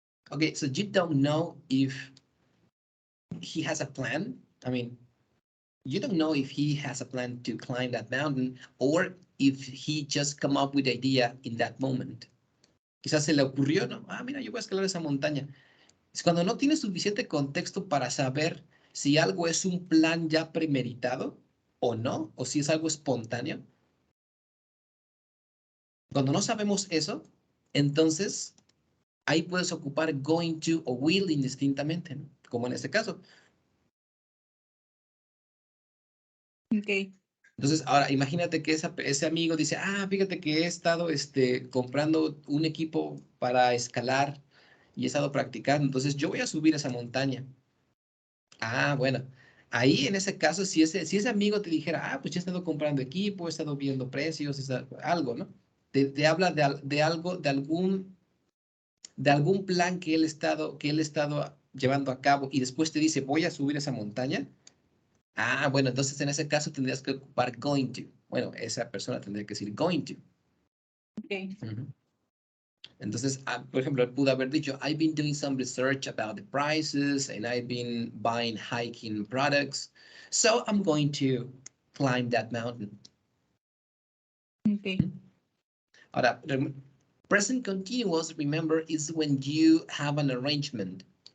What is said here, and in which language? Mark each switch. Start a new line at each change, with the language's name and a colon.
English: Okay, so you don't know if he has a plan. I mean, you don't know if he has a plan to climb that mountain or if he just come up with the idea in that moment.
Spanish: Quizás se le ocurrió, ¿no? Ah, mira, yo voy a escalar esa montaña. Es cuando no tienes suficiente contexto para saber si algo es un plan ya premeditado o no, o si es algo espontáneo. Cuando no sabemos eso, entonces ahí puedes ocupar going to o will indistintamente, ¿no? Como en este caso. Okay. Entonces, ahora imagínate que ese amigo dice, ah, fíjate que he estado comprando un equipo para escalar y he estado practicando, entonces yo voy a subir esa montaña. Ah, bueno, ahí en ese caso, si ese amigo te dijera, ah, pues yo he estado comprando equipo, he estado viendo precios, algo, ¿no? Te habla de algo, de algún plan que él estado llevando a cabo y después te dice, voy a subir esa montaña. Ah, bueno, entonces en ese caso tendrías que ocupar going to. Bueno, esa persona tendría que decir going to. Okay. Entonces, por ejemplo, él pudo haber dicho,
English: I've been doing some research about the prices and I've been buying hiking products. So I'm going to climb that mountain. Okay. Ahora, present continuous, remember, is when you have an arrangement.